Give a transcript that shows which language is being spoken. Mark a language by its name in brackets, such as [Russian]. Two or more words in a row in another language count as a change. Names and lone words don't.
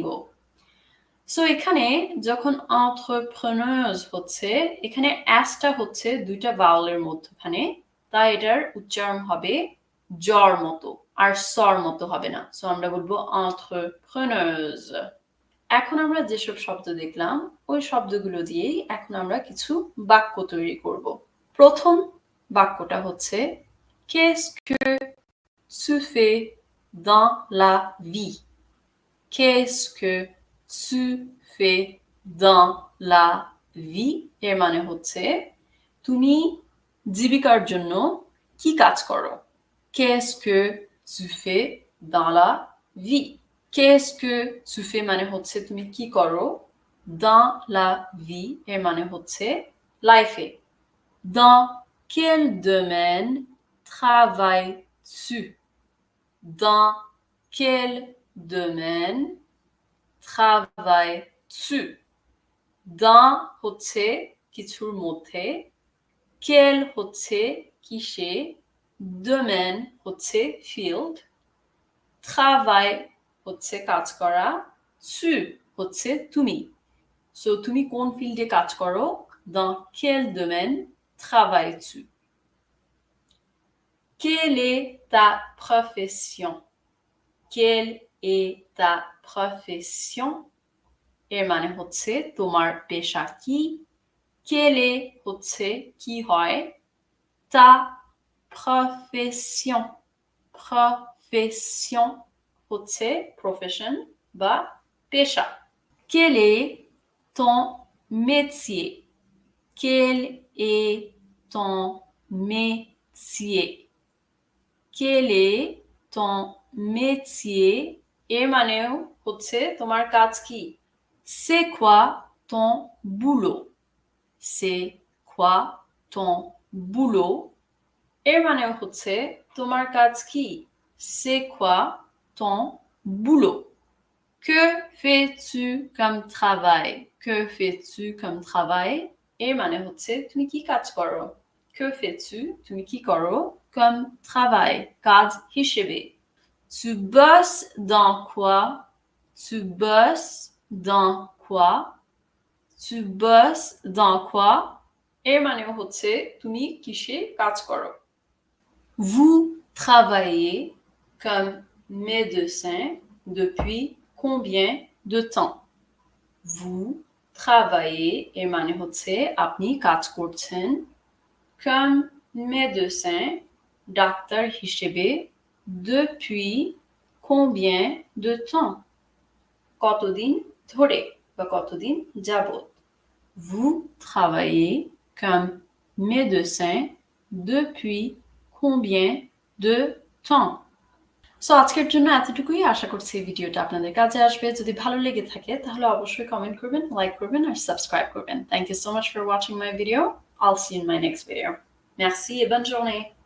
[Bangla] সো এখানে যখন entrepreneuse হচ্ছে, এখানে অ্যাসটা হচ্ছে দুইটা ভাওয়েলের মধ্যখানে, তাই এটার উচ্চারণ হবে জর মতো, আর সর মতো হবে না। সো আমরা বলবো entrepreneuse। এখন আমরা যেসব শব্দ দেখলাম ওই শব্দগুলো দিয়েই এখন আমরা কিছু বাক্য তৈরি করব। প্রথম বাক্যটা হচ্ছে [French] qu'est-ce que tu fais dans la vie? Qu'est-ce que tu fais dans la vie? [Bangla] এর মানে হচ্ছে তুমি জীবিকার জন্য কি কাজ করো। [French] Qu'est-ce que tu fais dans la vie? Qu'est-ce que tu fais [Bangla] মানে হচ্ছে তুমি কি করো। [French] Dans la vie [Bangla] এর মানে হচ্ছে লাইফে। [French] Dans quel domaine travailles-tu? Dans quel domaine travailles-tu? [Bangla] Dans হচ্ছে কিছুর মধ্যে, quel হচ্ছে কিসে, domaine হচ্ছে field, travail হচ্ছে কাজ করা, tu হচ্ছে তুমি। সো তুমি কোন ফিল্ডে কাজ করো। [French] Dans quel domaine travailles-tu? Quelle est ta profession? Quelle est ta profession? [Bangla] এর মানে হচ্ছে তোমার পেশা কি। [French] Quelle est [Bangla] হচ্ছে কি হয়। [French] Ta profession profession [Bangla] হচ্ছে profession বা পেশা। [French] Quel est ton métier? Quel est ton métier? Quel est ton métier? [Bangla] এর মানেও হচ্ছে তোমার কাজ কি। [French] C'est quoi ton boulot? C'est quoi ton boulot? [Bangla] এর মানেও হচ্ছে তোমার কাজ কি। [French] C'est quoi ton boulot? Que fais-tu comme travail? Que fais-tu comme travail? [Bangla] এর মানে হচ্ছে তুমি কি কাজ করো। [French] Que fais-tu? [Bangla] তুমি কি করো। [French] Comme travail [Bangla] কাজ হিসেবে। [French] Tu bosses dans quoi? Tu bosses dans quoi? Tu bosses dans quoi? [Bangla] এর মানেও হচ্ছে তুমি কিসে কাজ করো। [French] Vous travaillez comme médecin depuis combien de temps? Vous travaillez [Bangla] এর মানে হচ্ছে আপনি কাজ করছেন [French] comme médecin [Bangla] ডাক্তার হিসেবে [French] depuis combien de temps [Bangla] কতদিন ধরে বা কতদিন যাবত। [French] Vous travaillez comme médecin depuis combien de temps? [Bangla] সো আজকের জন্য এতটুকুই। আশা করছি এই ভিডিওটা আপনাদের কাজে আসবে। যদি ভালো লেগে থাকে তাহলে অবশ্যই কমেন্ট করবেন, লাইক করবেন আর সাবস্ক্রাইব করবেন। [English] Thank you so much for watching my video. I'll see you in my next video. [French] Merci et bonne journée.